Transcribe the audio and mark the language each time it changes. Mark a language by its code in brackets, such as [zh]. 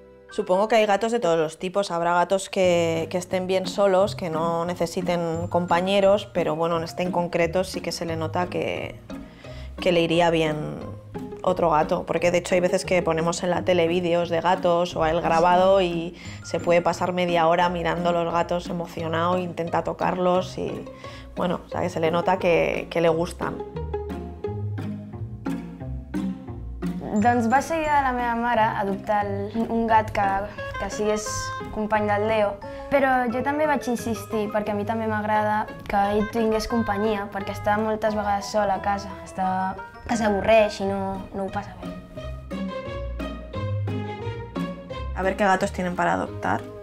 [es] Supongo que hay gatos de todos los tipos. Habrá gatos que estén bien solos, que no necesiten compañeros, pero bueno, en este en concreto sí que se le nota que le iría bien otro gato, porque de hecho hay veces que ponemos en la tele vídeos de gatos o a él grabado y se puede pasar media hora mirando a los gatos emocionado, intenta tocarlos y bueno, o sea, que se le nota que le gustan. [ca] Doncs va ser idea de la meva mare adoptar un gat que sigués company del Leo, però jo també vaig insistir perquè a mi també m'agrada que ell tingués companyia, perquè està moltes vegades sol a casa, que s'avorreix i no ho passa bé. [es] A ver qué gatos tienen para adoptar.